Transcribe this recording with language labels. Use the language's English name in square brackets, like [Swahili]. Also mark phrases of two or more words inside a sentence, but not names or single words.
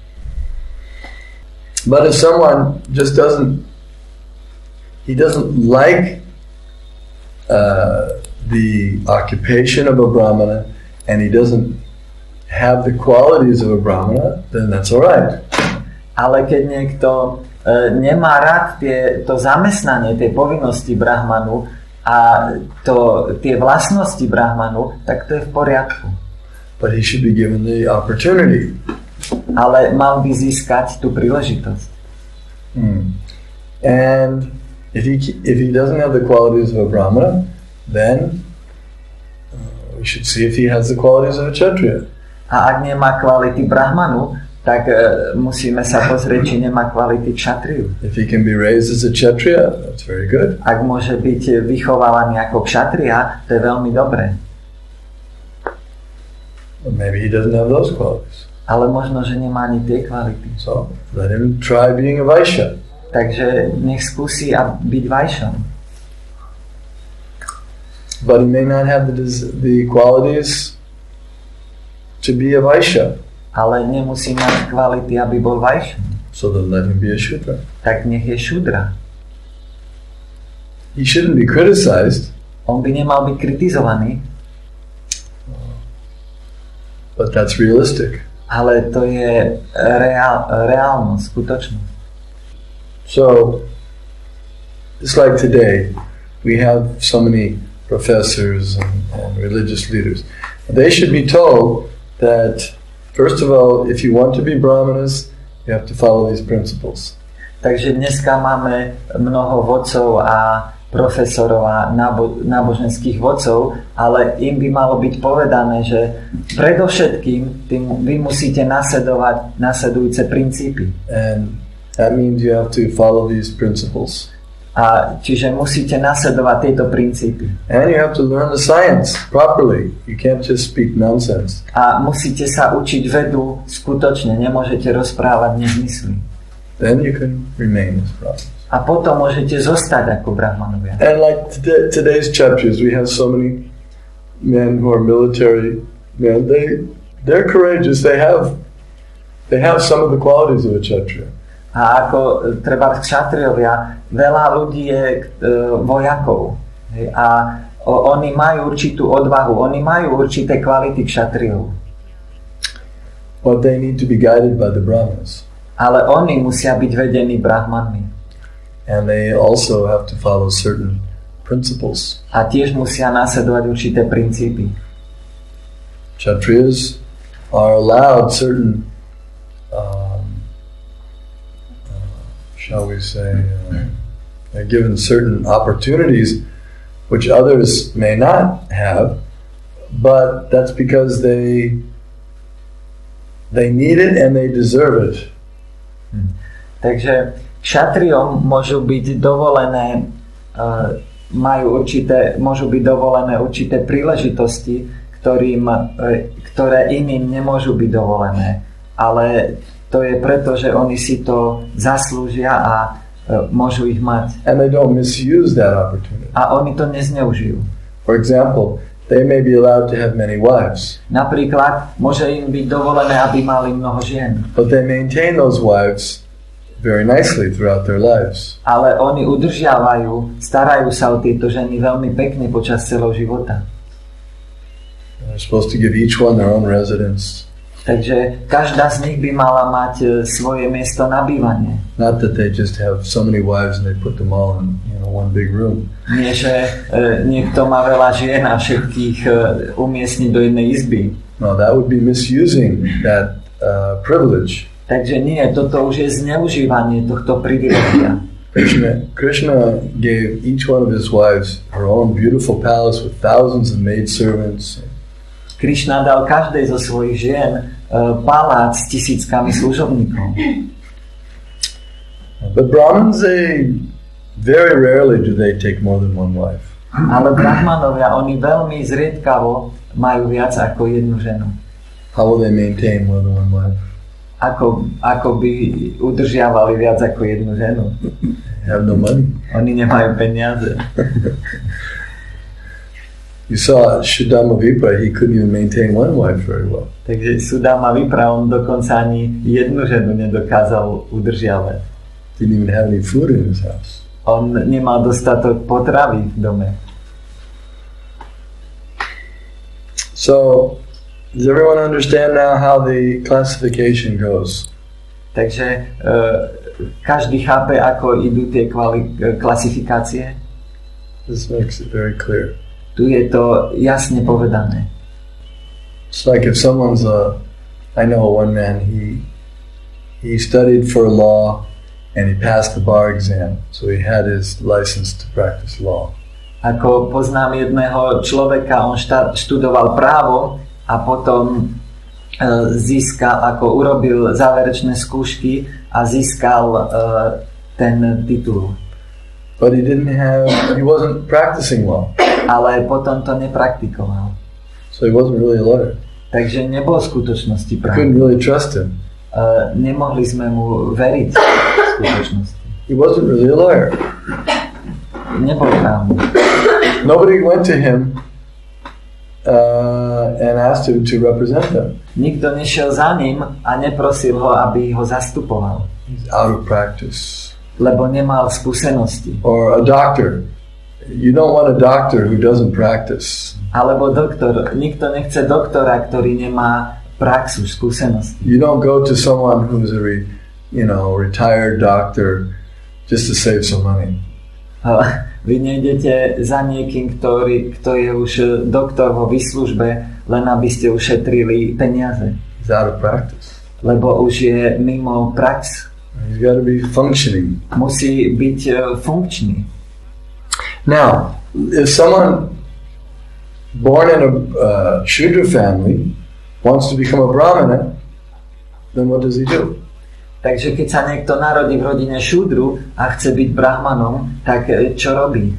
[English] But if someone just doesn't like the occupation of a Brahmana and he doesn't have the qualities of a Brahmana, then that's all right. [Slovak] Ale keď niekto nemá rád to zamestnanie, tie povinnosti Brahmanu a tie vlastnosti Brahmanu, tak to je v poriadku. [English] But he should be given the opportunity. [Slovak] Ale mal by získať tú príležitosť. [English] And if he doesn't have the qualities of a Brahmana, then we should see if he has the qualities of a Kshatriya. [Slovak] A ak nemá kvality Brahmanu, tak musíme sa pozrieť, či nemá kvality Kshatriyu. [English] If he can be raised as a Kshatriya, that's very good. [Slovak] Ak môže byť vychovávaný ako Kshatriya, to je veľmi dobré. [English] Well, maybe he doesn't have those qualities. [Slovak] Ale možno, že nemá ani tie kvality. [English] So let him try being a Vaishya. [Slovak] Takže nech skúsi byť Vaishom. [English] But he may not have the qualities to be a Vaishya. [Slovak] Ale nemusí mať kvality, aby bol Vaishom. [English] So then let him be a Shudra. [Slovak] Tak nech je Shudra. [English] He shouldn't be criticized. [Slovak] On by nemal byť kritizovaný. [English] But that's realistic. [Slovak] Ale to je reálnosť, skutočnosť. [English] So, just like today, we have so many professors and religious leaders. They should be told that, first of all, if you want to be Brahmanas, you have to follow these principles. [Slovak] Takže dneska máme mnoho vodcov a profesorov a náboženských vodcov, ale im by malo byť povedané, že predovšetkým vy musíte nasledujúce princípy. [English] And that means you have to follow these principles. [Slovak] A čiže musíte nasledovať tieto princípy. [English] And you have to learn the science properly. You can't just speak nonsense. [Slovak] A musíte sa učiť vedu skutočne, nemôžete rozprávať nezmysly. [English] Then you can remain as brahmanas. [Slovak] A potom môžete zostať ako brahmanovia. [English] And like today's churches, we have so many men who are military men. They're courageous. They have some of the qualities of a kshatriya. [Slovak] A ako treba kšatriovia, veľa ľudí je vojakov. A oni majú určitú odvahu, oni majú určité kvality kšatriov. [English] But they need to be guided by the brahmanas. [Slovak] Ale oni musia byť vedení brahmanmi. [English] And they also have to follow certain principles. [Slovak] A tiež musia nasledovať určité princípy. [English] Kshatriyas are allowed certain shall we say, they're given certain opportunities which others may not have, but that's because they need it and they deserve it. [Slovak] Takže kšatriom môžu byť dovolené môžu byť dovolené určité príležitosti, ktoré iným nemôžu byť dovolené, ale to je preto, že oni si to zaslúžia a môžu ich mať. [English] And they don't misuse that opportunity. [Slovak] A oni to nezneužijú. [English] For example, they may be allowed to have many wives. [Slovak] Napríklad, môže im byť dovolené, aby mali mnoho žien. [English] But they maintain those wives very nicely throughout their lives. [Slovak] Ale oni udržiavajú, starajú sa o tieto ženy veľmi pekne počas celého života. [English] They're supposed to give each one their own residence. [Slovak] Takže každá z nich by mala mať svoje miesto na bývanie. [English] Not that they just have so many wives and they put them all in one big room. [Slovak] Nie, že niekto má veľa žien a všetkých umiestniť do jednej izby. [English] No, that would be misusing that privilege. [Slovak] Takže nie, toto už je zneužívanie tohto privilegia. [English] Krishna gave each one of his wives her own beautiful palace with thousands of maidservants. [Slovak] Krishna dal každej zo svojich žien palác s tisíckami služobníkov. [English] But Brahmins, very rarely do they take more than one wife. [Slovak] Ale brahmanovia, oni veľmi zriedkavo majú viac ako jednu ženu. [English] How will they maintain more than one wife? [Slovak] Ako by udržiavali viac ako jednu ženu? [English] They have no money. [Slovak] Oni nemajú peniaze. [English] You saw Sudama Vipra, he couldn't even maintain one wife very well. [Slovak] Takže Sudama Vipra, on dokonca ani jednu ženu nedokázal udržiavať. [English] Didn't even have any food in his house. [Slovak] On nemal dostatok potravy v dome. [English] So, does everyone understand now how the classification goes? [Slovak] Takže každý chápe, ako idú tie klasifikácie? [English] This makes it very clear. [Slovak] Tu je to jasne povedané. [English] It's like if someone's I know one man, he studied for law and he passed the bar exam, so he had his license to practice law. [Slovak] Ako poznám jedného človeka, on študoval právo a potom urobil záverečné skúšky a získal ten titul. [English] But he wasn't practicing law. [Slovak] Ale potom to nepraktikoval. [English] So he wasn't really a lawyer. [Slovak] Takže nebol v skutočnosti právnik. [English] Couldn't really trust him. [Slovak] Nemohli sme mu veriť v skutočnosti. [English] He wasn't really a lawyer. [Slovak] Nebol právnik. [English] Nobody went to him and asked him to represent them. [Slovak] Nikto nešiel za ním a neprosil ho, aby ho zastupoval. [English] He's out of practice. [Slovak] Lebo nemal skúsenosti. [English] Or a doctor. You don't want a doctor who doesn't practice. [Slovak] Alebo doktor. Nikto nechce doktora, ktorý nemá praxu, skúsenosti. [English] You don't go to someone who's a retired doctor just to save some money. [Slovak] Vy nejdete za niekým, kto je už doktor vo výslužbe, len aby ste ušetrili peniaze. [English] He's out of practice. [Slovak] Lebo už je mimo prax. [English] He's got to be functioning. [Slovak] Musí byť funkčný. [English] Now, if someone born in a Shudra family wants to become a Brahmana, then what does he do? [Slovak] Takže keď sa niekto narodí v rodine šúdru a chce byť brahmanom, tak čo robí?